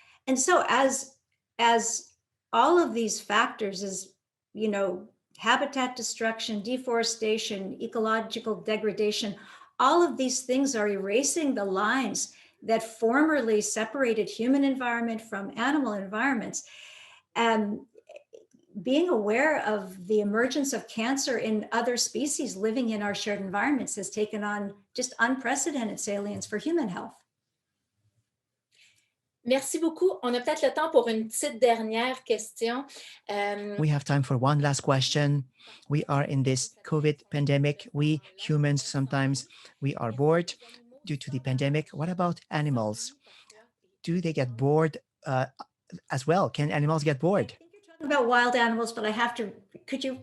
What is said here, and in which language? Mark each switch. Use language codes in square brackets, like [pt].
[en] And so as all of these factors, is, you know, habitat destruction, deforestation, ecological degradation, all of these things are erasing the lines that formerly separated human environment from animal environments. being aware of the emergence of cancer in other species living in our shared environments has taken on just unprecedented salience for human health. [fr] Merci beaucoup. On a peut-être le temps pour une petite dernière question. [en] We have time for one last question. We are in this COVID pandemic. We humans, sometimes we are bored due to the pandemic. What about animals? Do they get bored as well? Can animals get bored? I think you're talking about wild animals, but I have to, could you?